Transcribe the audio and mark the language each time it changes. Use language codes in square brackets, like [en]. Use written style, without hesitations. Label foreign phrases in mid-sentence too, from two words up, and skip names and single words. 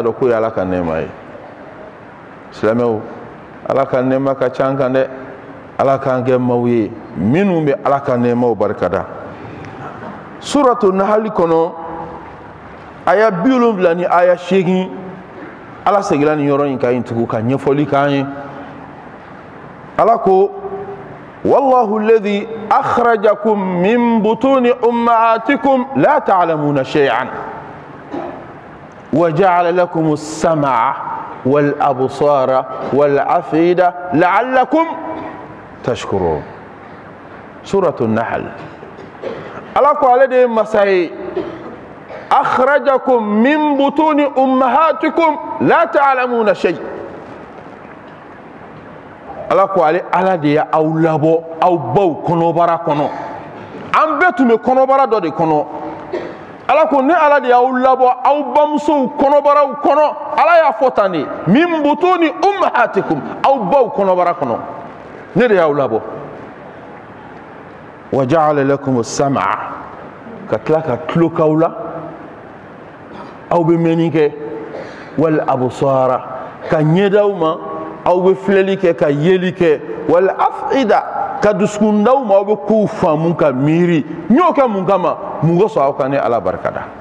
[bm] dɔn ko ye ala ka nɛɛma ye silamɛw ala ka nɛɛma ka ca an kan dɛ ala k'an kɛ maaw ye minnu bɛ ala ka nɛɛmaw barikada suratu nahali kɔnɔ aya 70 ni aya 8 ala segila nin yɔrɔ in kan yen tugun ka ɲɛfɔli k'an ye ala ko [ar] والله الذي أخرجكم من بطون أمهاتكم لا تعلمون شيئا وجعل لكم السمع والأبصار والأفئدة لعلكم تشكرون suratu an-nahl [bm] ala ko ale de masaye [ar] أخرجكم من بطون أمهاتكم لا تعلمون شيء [bm] ala ko ale ala de ya aw labɔ aw baw kɔnɔbara kɔnɔ an bɛɛ tun bɛ kɔnɔbara dɔ de kɔnɔ ala ko ne ala de y'aw labɔ aw bamusow kɔnɔbaraw kɔnɔ ala y'a fɔ tan de [ar] من بطون أمهاتكم [bm] aw baw kɔnɔbara kɔnɔ ne de y'aw labɔ [ar] وجعل لكم السمع [bm] ka tila ka tulo k'aw la aw bɛ mɛnni kɛ [ar] والأبصار [bm] ka ɲɛdaw ma aw bɛ filɛli kɛ ka yeli kɛ [ar] والأفئدة [bm] ka dusukundaw ma aw bɛ kow faamu ka miiri n y'o kɛ mun kama mun kosɔn aw ka ne ala barikada